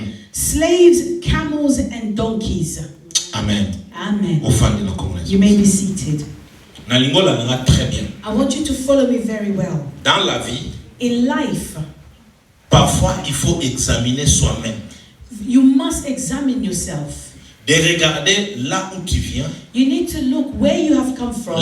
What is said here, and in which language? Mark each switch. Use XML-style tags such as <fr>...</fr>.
<en>Slaves, camels, and donkeys. Amen. Amen. You may be seated. I want you to follow me very well.</en> <fr>Dans la vie,</fr> <en>in life,</en> <fr>parfois il faut examiner soi-même.</fr> <en>You must examine yourself.</en> <fr>De regarder là où tu viens.</fr> <en>You need to look where you have come from.</en>